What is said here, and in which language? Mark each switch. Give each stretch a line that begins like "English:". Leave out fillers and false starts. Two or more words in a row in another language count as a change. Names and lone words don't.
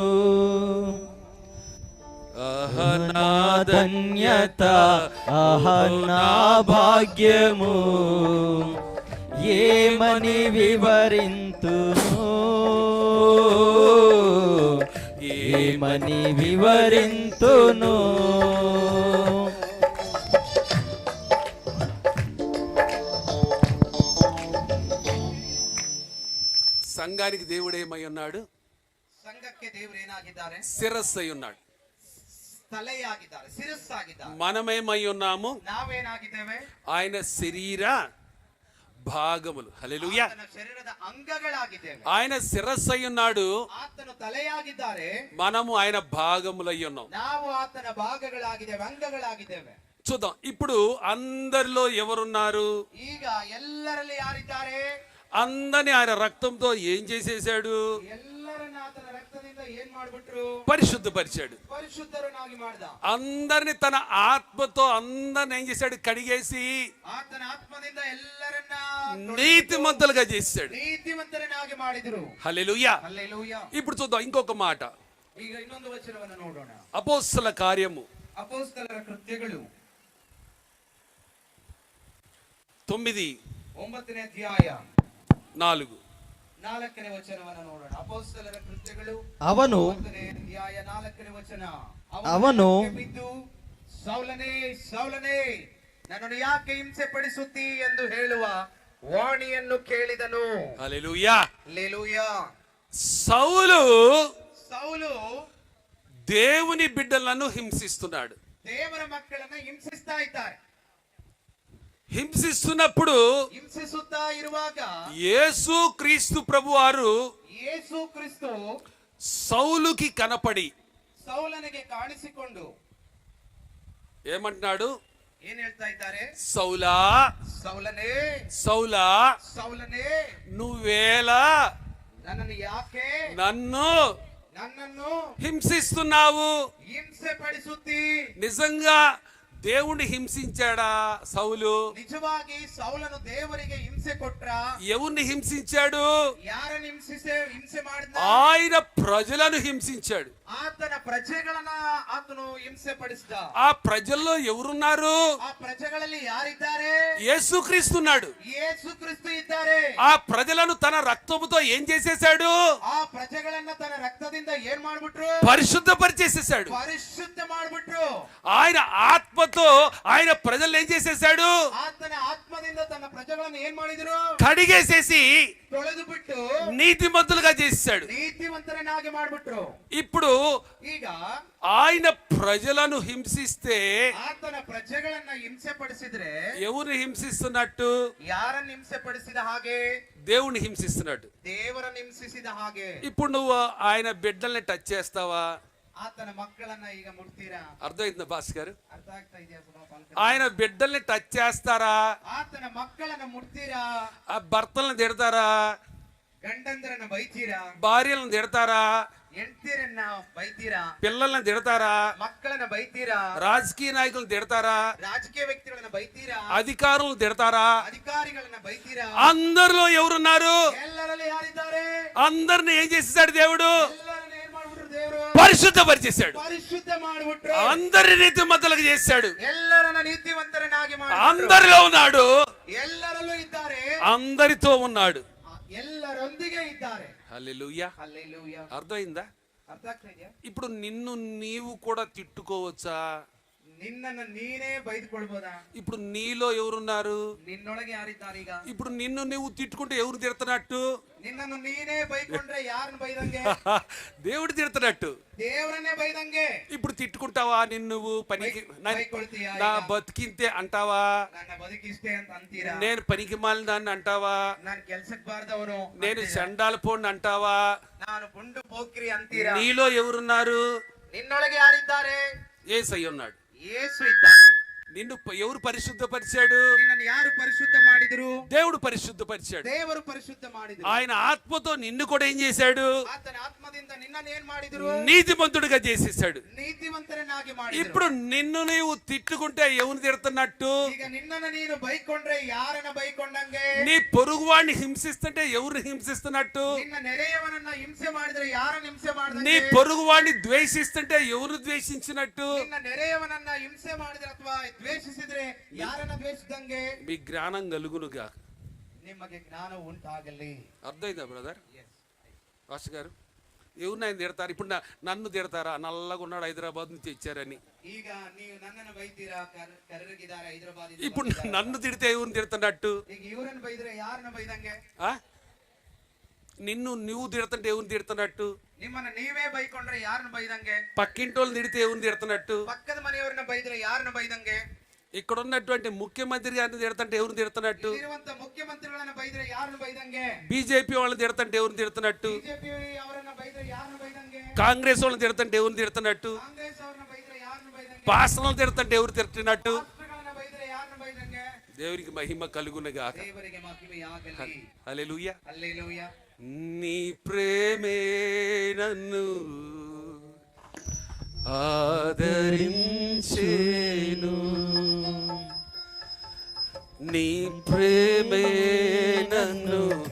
Telugu: అహనాధన్యత అహనా భాగ్యము ఏమని వివరింతును, ఏమని వివరింతును. సంఘానికి దేవుడు ఏమై ఉన్నాడు?
Kannada: ಸಂಘಕ್ಕೆ ದೇವರು ಏನಾಗಿದ್ದಾರೆ?
Telugu: శిరస్సు అయి ఉన్నాడు.
Kannada: ತಲೆಯಾಗಿದ್ದಾರೆ, ಶಿರಸ್ಸಾಗಿದ್ದಾರೆ.
Telugu: మనమేమై ఉన్నాము?
Kannada: ನಾವೇನಾಗಿದ್ದೇವೆ?
Telugu: ఆయన శరీర భాగములు. హల్లెలూయా.
Kannada: ಆತನ ಶರೀರದ ಅಂಗಗಳಾಗಿದ್ದೇವೆ.
Telugu: ఆయన శిరస్సు అయి ఉన్నాడు.
Kannada: ಆತನು ತಲೆಯಾಗಿದ್ದಾರೆ.
Telugu: మనము ఆయన భాగములై ఉన్నాం.
Kannada: ನಾವು ಆತನ ಭಾಗಗಳಾಗಿದ್ದೇವೆ, ಅಂಗಗಳಾಗಿದ್ದೇವೆ.
Telugu: చూద్దాం. ఇప్పుడు అందరిలో ఎవరున్నారు?
Kannada: ಈಗ ಎಲ್ಲರಲ್ಲಿ ಯಾರಿದ್ದಾರೆ?
Telugu: అందరిని ఆయన రక్తంతో ఏం చేసేసాడు?
Kannada: ಎಲ್ಲರನ್ನ ಆತನ ರಕ್ತದಿಂದ ಏನ್ ಮಾಡ್ಬಿಟ್ರು?
Telugu: పరిశుద్ధపరిచాడు.
Kannada: ಪರಿಶುದ್ಧರನ್ನಾಗಿ ಮಾಡ್ದ.
Telugu: అందరిని తన ఆత్మతో అందరిని ఏం చేశాడు? కడిగేసి
Kannada: ಆತನ ಆತ್ಮದಿಂದ ಎಲ್ಲರನ್ನ
Telugu: నీతిమంతులుగా చేశాడు.
Kannada: ನೀತಿವಂತರನ್ನಾಗಿ ಮಾಡಿದ್ರು.
Telugu: హల్లెలూయా. హల్లెలూయా. ఇప్పుడు చూద్దాం ఇంకొక మాట.
Kannada: ಈಗ ಇನ್ನೊಂದು ವಚನವನ್ನು ನೋಡೋಣ.
Telugu: అపోస్తల కార్యము
Kannada: ಅಪೊಸ್ತಲರ ಕೃತ್ಯಗಳು 9:4 ಅಧ್ಯಾಯ 4ನೇ ವಚನವನ್ನು ನೋಡೋಣ. ಅಪೊಸ್ತಲರ ಕೃತ್ಯಗಳು ಅವನು 9ನೇ ಅಧ್ಯಾಯ 4ನೇ ವಚನ. ಅವನು ಬಿದ್ದು, ಸೌಲನೇ ಸೌಲನೇ, ನನ್ನನ್ನು ಯಾಕೆ ಹಿಂಸೆ ಪಡಿಸುತ್ತಿ ಎಂದು ಹೇಳುವ ವಾಣಿಯನ್ನು ಕೇಳಿದನು.
Telugu: హల్లెలూయా. హల్లెలూయా. సౌలు దేవుని బిడ్డలను హింసిస్తున్నాడు.
Kannada: ದೇವರ ಮಕ್ಕಳನ್ನ ಹಿಂಸಿಸ್ತಾ ಇದ್ದಾರೆ.
Telugu: హింసిస్తున్నప్పుడు
Kannada: ಹಿಂಸಿಸುತ್ತಾ ಇರುವಾಗ
Telugu: యేసు క్రీస్తు ప్రభువారు
Kannada: ಯೇಸು ಕ್ರಿಸ್ತು
Telugu: సౌలుకి కనపడి
Kannada: ಸೌಲನಿಗೆ ಕಾಣಿಸಿಕೊಂಡು
Telugu: ఏమంటున్నాడు?
Kannada: ಏನ್ ಹೇಳ್ತಾ ಇದ್ದಾರೆ?
Telugu: సౌలా
Kannada: ಸೌಲನೇ
Telugu: సౌలా,
Kannada: ಸೌಲನೇ,
Telugu: నువ్వేలా
Kannada: ನನ್ನನ್ನು ಯಾಕೆ
Telugu: నన్ను నన్నను హింసిస్తున్నావు.
Kannada: ಹಿಂಸೆಪಡಿಸುತ್ತಿ.
Telugu: నిజంగా దేవుణ్ణి హింసించాడా సౌలు?
Kannada: ನಿಜವಾಗಿ ಸೌಲನು ದೇವರಿಗೆ ಹಿಂಸೆ ಕೊಟ್ರ?
Telugu: ఎవరిని హింసించాడు?
Kannada: ಯಾರನ್ನು ಹಿಂಸೆ ಮಾಡಿದ?
Telugu: ఆయన ప్రజలను హింసించాడు.
Kannada: ಆತನ ಪ್ರಜೆಗಳನ್ನ ಆತನು ಹಿಂಸೆ ಪಡಿಸಿದ.
Telugu: ఆ ప్రజల్లో ఎవరున్నారు?
Kannada: ಆ ಪ್ರಜೆಗಳಲ್ಲಿ ಯಾರಿದ್ದಾರೆ?
Telugu: యేసుక్రీస్తున్నాడు.
Kannada: ಯೇಸುಕ್ರಿಸ್ತು ಇದ್ದಾರೆ.
Telugu: ఆ ప్రజలను తన రక్తముతో ఏం చేసేశాడు?
Kannada: ಆ ಪ್ರಜೆಗಳನ್ನ ತನ್ನ ರಕ್ತದಿಂದ ಏನ್ ಮಾಡ್ಬಿಟ್ರು?
Telugu: పరిశుద్ధపరిచేసేసాడు.
Kannada: ಪರಿಶುದ್ಧ ಮಾಡ್ಬಿಟ್ರು.
Telugu: ఆయన ఆత్మతో ఆయన ప్రజలను ఏం చేసేసాడు?
Kannada: ಆತನ ಆತ್ಮದಿಂದ ತನ್ನ ಪ್ರಜೆಗಳನ್ನು ಏನ್ ಮಾಡಿದ್ರು?
Telugu: కడిగేసేసి
Kannada: ತೊಳೆದು ಬಿಟ್ಟು
Telugu: నీతిమంతులుగా చేసేసాడు.
Kannada: ನೀತಿವಂತರನ್ನಾಗಿ ಮಾಡ್ಬಿಟ್ರು.
Telugu: ఇప్పుడు
Kannada: ಈಗ
Telugu: ఆయన ప్రజలను హింసిస్తే
Kannada: ಆತನ ಪ್ರಜೆಗಳನ್ನ ಹಿಂಸೆ ಪಡಿಸಿದ್ರೆ
Telugu: ఎవరిని హింసిస్తున్నట్టు?
Kannada: ಯಾರನ್ನ ಹಿಂಸೆ ಪಡಿಸಿದ ಹಾಗೆ?
Telugu: దేవుణ్ణి హింసిస్తున్నాడు.
Kannada: ದೇವರನ್ನ ಹಿಂಸಿಸಿದ ಹಾಗೆ.
Telugu: ఇప్పుడు నువ్వు ఆయన బిడ్డల్ని టచ్ చేస్తావా?
Kannada: ಆತನ ಮಕ್ಕಳನ್ನ ಈಗ ಮುಟ್ತೀರಾ?
Telugu: అర్థమైందా భాస్ గారు?
Kannada: ಅರ್ಥ ಆಗ್ತಾ ಇದೆಯಾ?
Telugu: ఆయన బిడ్డల్ని టచ్ చేస్తారా?
Kannada: ಆತನ ಮಕ್ಕಳನ್ನ ಮುಟ್ತೀರಾ?
Telugu: ఆ భర్తలను తిడతారా?
Kannada: ಗಂಡಂದರನ್ನ ಬೈತೀರಾ?
Telugu: భార్యలను తిడతారా?
Kannada: ಹೆಂಡತಿರನ್ನ ಬೈತೀರಾ?
Telugu: పిల్లల్ని తిడతారా?
Kannada: ಮಕ್ಕಳನ್ನ ಬೈತೀರಾ?
Telugu: రాజకీయ నాయకులను తిడతారా?
Kannada: ರಾಜಕೀಯ ವ್ಯಕ್ತಿಗಳನ್ನ ಬೈತೀರಾ?
Telugu: అధికారులను తిడతారా?
Kannada: ಅಧಿಕಾರಿಗಳನ್ನ ಬೈತೀರಾ?
Telugu: అందరిలో ఎవరున్నారు?
Kannada: ಎಲ್ಲರಲ್ಲಿ ಯಾರಿದ್ದಾರೆ?
Telugu: అందరిని ఏం చేసేసాడు దేవుడు?
Kannada: ಎಲ್ಲರನ್ನ ಏನ್ ಮಾಡ್ಬಿಟ್ರು ದೇವರು?
Telugu: పరిశుద్ధపరిచేశాడు.
Kannada: ಪರಿಶುದ್ಧ ಮಾಡ್ಬಿಟ್ರು.
Telugu: అందరి నీతిమంతులకు చేశాడు.
Kannada: ಎಲ್ಲರನ್ನ ನೀತಿವಂತರನ್ನಾಗಿ ಮಾಡ್ಬಿಟ್ರು.
Telugu: అందరిలో ఉన్నాడు.
Kannada: ಎಲ್ಲರಲ್ಲೂ ಇದ್ದಾರೆ.
Telugu: అందరితో ఉన్నాడు.
Kannada: ಎಲ್ಲರೊಂದಿಗೆ ಇದ್ದಾರೆ.
Telugu: హల్లెలూయా. హల్లెలూయా. అర్థమైందా?
Kannada: ಅರ್ಥ ಆಗ್ತಾ ಇದೆಯಾ?
Telugu: ఇప్పుడు నిన్ను నీవు కూడా తిట్టుకోవచ్చా?
Kannada: ನಿನ್ನನ್ನು ನೀನೇ ಬೈದುಕೊಳ್ಬೋದಾ?
Telugu: ఇప్పుడు నీలో ఎవరున్నారు?
Kannada: ನಿನ್ನೊಳಗೆ ಯಾರಿದ್ದಾರೆ ಈಗ?
Telugu: ఇప్పుడు నిన్ను నువ్వు తిట్టుకుంటే ఎవరు తిడుతున్నట్టు?
Kannada: ನಿನ್ನನ್ನು ನೀನೇ ಬೈಕೊಂಡ್ರೆ ಯಾರನ್ನ ಬೈದಂಗೆ?
Telugu: దేవుడు తిడుతున్నట్టు.
Kannada: ದೇವರನ್ನೇ ಬೈದಂಗೆ.
Telugu: ఇప్పుడు తిట్టుకుంటావా? నిన్ను నువ్వు పనికి
Kannada: ಬೈಕೊಳ್ತೀಯಾ?
Telugu: నా బతికింతే అంటావా?
Kannada: ನನ್ನ ಬದುಕಿಷ್ಟೇ ಅಂತ ಅಂತೀರಾ?
Telugu: నేను పనికి మాలిన అంటావా?
Kannada: ನಾನು ಕೆಲ್ಸಕ್ಕೆ ಬಾರದವನು,
Telugu: నేను చండాల పోండి అంటావా?
Kannada: ನಾನು ಪುಂಡು ಪೋಕ್ರಿ ಅಂತೀರಾ?
Telugu: నీలో ఎవరున్నారు?
Kannada: ನಿನ್ನೊಳಗೆ ಯಾರಿದ್ದಾರೆ?
Telugu: యేసయ్య ఉన్నాడు.
Kannada: ಯೇಸು ಇದ್ದಾನೆ.
Telugu: నిన్ను ఎవరు పరిశుద్ధపరిచాడు?
Kannada: ನಿನ್ನನ್ನು ಯಾರು ಪರಿಶುದ್ಧ ಮಾಡಿದ್ರು?
Telugu: దేవుడు పరిశుద్ధపరిచాడు.
Kannada: ದೇವರು ಪರಿಶುದ್ಧ ಮಾಡಿದ್ರು.
Telugu: ఆయన ఆత్మతో నిన్ను కూడా ఏం చేశాడు?
Kannada: ಆತನ ಆತ್ಮದಿಂದ ನಿನ್ನನ್ನು ಏನ್ ಮಾಡಿದ್ರು?
Telugu: నీతిమంతుడిగా చేసేసాడు.
Kannada: ನೀತಿವಂತರನ್ನಾಗಿ ಮಾಡಿದ್ರು.
Telugu: ఇప్పుడు నిన్ను నీవు తిట్టుకుంటే ఎవరిని తిడుతున్నట్టు?
Kannada: ಈಗ ನಿನ್ನನ್ನು ನೀನು ಬೈಕೊಂಡ್ರೆ ಯಾರನ್ನ ಬೈಕೊಂಡಂಗೆ?
Telugu: నీ పొరుగువాడిని హింసిస్తుంటే ఎవరిని హింసిస్తున్నట్టు?
Kannada: ನಿನ್ನ ನೆರೆಯವನನ್ನ ಹಿಂಸೆ ಮಾಡಿದ್ರೆ ಯಾರನ್ನ ಹಿಂಸೆ ಮಾಡಿದಂಗೆ?
Telugu: నీ పొరుగువాడిని ద్వేషిస్తుంటే ఎవరు ద్వేషించినట్టు?
Kannada: ನಿನ್ನ ನೆರೆಯವನನ್ನ ಹಿಂಸೆ ಮಾಡಿದ್ರೆ ಅಥವಾ ದ್ವೇಷಿಸಿದ್ರೆ ಯಾರನ್ನ ದ್ವೇಷಿಸಿದಂಗೆ?
Telugu: మీ జ్ఞానం కలుగునుగా.
Kannada: ನಿಮಗೆ ಜ್ಞಾನ ಉಂಟಾಗಲಿ.
Telugu: అర్థమైందా బ్రదర్? వాసు గారు ఎవరినైనా తిడతారు? ఇప్పుడు నన్ను తిడతారా? నల్లగా ఉన్నాడు హైదరాబాద్ నుంచి తెచ్చారని.
Kannada: ಈಗ ನೀವು ನನ್ನನ್ನು ಬೈತೀರಾ? ಕರ್ರಗಿದ್ದಾರೆ ಹೈದರಾಬಾದ್.
Telugu: ఇప్పుడు నన్ను తిడితే ఎవరిని తిడుతున్నట్టు?
Kannada: ಈಗ ಇವರನ್ನ ಬೈದ್ರೆ ಯಾರನ್ನ ಬೈದಂಗೆ?
Telugu: నిన్ను నువ్వు తిడుతుంటే ఎవరిని తిడుతున్నట్టు?
Kannada: ನಿಮ್ಮನ್ನ ನೀವೇ ಬೈಕೊಂಡ್ರೆ ಯಾರನ್ನ ಬೈದಂಗೆ?
Telugu: పక్కింటోళ్ళని తిడితే ఎవరిని తిడుతున్నట్టు?
Kannada: పక్కದ ಮನೆಯವರನ್ನ ಬೈದ್ರೆ ಯಾರನ್ನ ಬೈದಂಗೆ?
Telugu: ఇక్కడ ఉన్నటువంటి ముఖ్యమంత్రి గారిని తిడుతుంటే ఎవరిని తిడుతున్నట్టు?
Kannada: ಇರುವಂತ ಮುಖ್ಯಮಂತ್ರಿಗಳನ್ನ ಬೈದ್ರೆ ಯಾರನ್ನ ಬೈದಂಗೆ?
Telugu: బీజేపీ వాళ్ళని తిడుతుంటే ఎవరిని తిడుతున్నట్టు?
Kannada: ಬಿಜೆಪಿ ಅವರನ್ನ ಬೈದ್ರೆ ಯಾರನ್ನ ಬೈದಂಗೆ?
Telugu: కాంగ్రెస్ వాళ్ళని తిడుతుంటే ఎవరిని తిడుతున్నట్టు?
Kannada: ಕಾಂಗ್ರೆಸ್ ಅವರನ್ನ ಬೈದ್ರೆ ಯಾರನ್ನ ಬೈದಂಗೆ?
Telugu: పాస్టర్లను తిడుతుంటే ఎవరు తిడుతున్నట్టు?
Kannada: ರಾಷ್ಟ್ರಗಳನ್ನ ಬೈದ್ರೆ ಯಾರನ್ನ ಬೈದಂಗೆ?
Telugu: దేవునికి మహిమ కలుగునుగాక.
Kannada: ದೇವರಿಗೆ ಮಹಿಮೆಯಾಗಲಿ.
Telugu: హల్లెలూయా.
Kannada: ಹಲ್ಲೆಲೂಯಾ.
Telugu: నీ ప్రేమే నన్ను ఆదరించేను, నీ ప్రేమే నన్ను